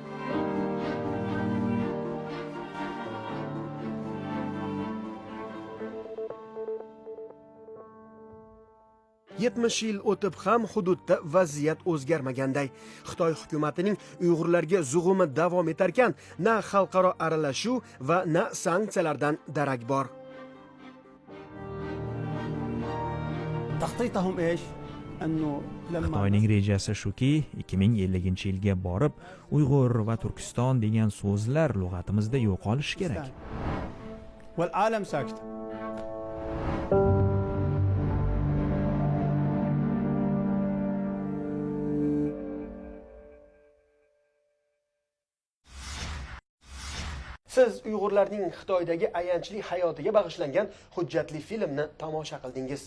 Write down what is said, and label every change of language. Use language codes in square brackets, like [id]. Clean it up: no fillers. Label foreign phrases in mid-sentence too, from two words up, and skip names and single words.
[uz] Yil o'tib ham hududda vaziyat o'zgarmaganday. Xitoy hukumatining Uyg'urlarga zug'umi davom etarkan, na xalqaro aralashuv va na sanksiyalardan darak bor. [ar] تخطيطهم ايش؟ انه [uz] Xitoyning rejasi shuki, 2050-yilga borib, Uyg'ur va Turkiston degan so'zlar lug'atimizda yo'qolishi kerak. [ar] والعالم ساكت. [uz] Siz Uyg'urlarning Xitoydagi ayanchli hayotiga bag'ishlangan hujjatli filmni tomosha qildingiz.